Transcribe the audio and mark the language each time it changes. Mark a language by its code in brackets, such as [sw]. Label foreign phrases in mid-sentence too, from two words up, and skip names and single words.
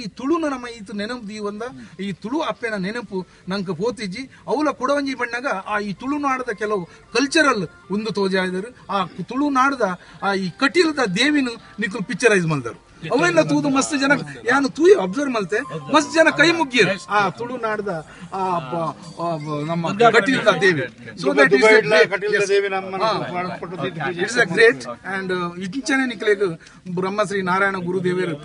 [tcy] ಈ ತುಳುನ ನಮ್ಮ ಈತ ನೆನಪು ದೀವಂದ ಈ ತುಳು ಅಪ್ಪೆನ ನೆನಪು ನಂಗೆ ಪೋತಿಜ್ಜಿ ಅವಲ ಕೊಡವಂಜಿ ಬಣ್ಣಗ ಆ ಈ ತುಳು ನಾಡದ ಕೆಲವು ಕಲ್ಚರಲ್ ಒಂದು ತೋಜಾ ಇದ್ರು ಆ ತುಳು ನಾಡದ ಆ ಈ ಕಟೀಲದ ದೇವಿನ ನಿಕಲು ಪಿಕ್ಚರೈಸ್ ಮಲ್ದರು ಅವೆಲ್ಲ ತೂದು ಮಸ್ತ್ ಜನ ಯಾನು ತೂಯಿ ಅಬ್ಸರ್ವ್ ಮಲ್ತೆ ಮಸ್ತ್ ಜನ ಕೈ ಮುಗ್ಗಿರು ಆ ತುಳು ನಾಡದ ನಮ್ಮ ಕಟೀಲದ ದೇವಿ [en] so that it's a great and [tcy] ಇಂಚನೆ ನಿಕ್ಲೆಗ್ ಬ್ರಹ್ಮಶ್ರೀ ನಾರಾಯಣ ಗುರುದೇವರು